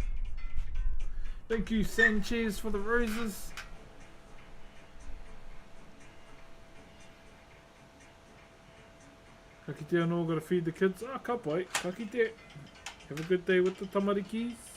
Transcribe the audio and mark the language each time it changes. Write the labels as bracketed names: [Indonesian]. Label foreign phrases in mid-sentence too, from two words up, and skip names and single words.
[English] Thank you, Sanchez, for the roses. [Māori] Kakite anō, [English] gotta feed the kids. [Māori] Ah, ka pai. Kakite. [English] Have a good day with the tamarikis.